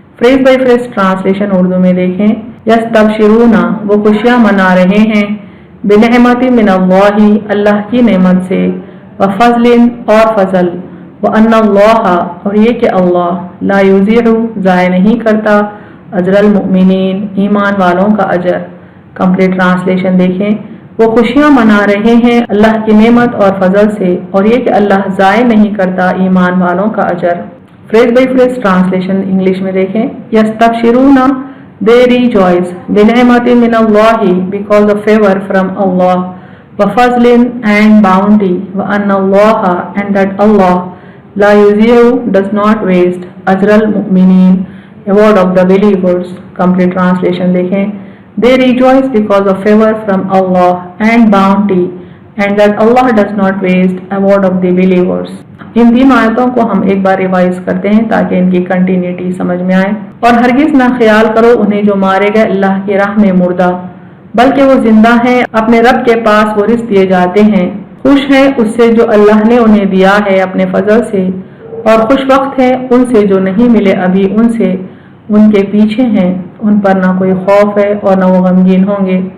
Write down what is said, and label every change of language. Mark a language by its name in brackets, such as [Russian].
[Hindi] Phrase bye phrase translation Urdu में देखें। यस्तबशिरूना वो खुशियां मना रहे हैं, [Arabic] बिनिअमतिन मिनल्लाहि [Hindi] अल्लाह की नेमत से, [Arabic] व फज़लिन [Hindi] और फजल, [Arabic] व अन्नल्लाह [Hindi] और ये कि अल्लाह [Arabic] ला युज़ीउ [Hindi] ज़ाय नहीं करता, [Arabic] अजरल मुमिनीन [Hindi] ईमान वालों का अजर। कंप्लीट ट्रांसलेशन देखें। वो खुशियां मना रहे हैं अल्लाह की नेमत और फजल से, और ये कि अल्लाह ज़ाय नहीं करता ईमान वालों का अजर। Phrase by phrase translation English में देखें। [English] यस्तबशिरूना they rejoice [Arabic] बिनिअमतिन मिनल्लाहि [English] because of favor from Allah, [Arabic] व फज़लिन [English] and bounty, [Arabic] व अन्नल्लाह [English] and that Allah [Arabic] ला युज़ीउ [English] does not waste, [Arabic] अजरल मुमिनीन [English] award of the believers। Complete translation [Hindi] देखें। [English] They rejoice because of favor from Allah and bounty, and that Allah does not waste award of the believers। [Hindi] इन 3 आयतों को हम एक बार revise करते हैं ताकि इनकी continuity समझ में आए। और हरगिज ना ख्याल करो उन्हें जो मारे गए अल्लाह की राह में मुर्दा, बल्कि वो जिंदा हैं, अपने रब के पास वो रिज़्क़ दिए जाते हैं। खुश हैं उससे जो अल्लाह ने उन्हें दिया है अपने फजल से, और खुश वक्त है उनसे जो नहीं मिले अभी उनसे, उनके पीछे हैं, उन पर ना कोई खौफ है और ना वो गमगीन होंगे।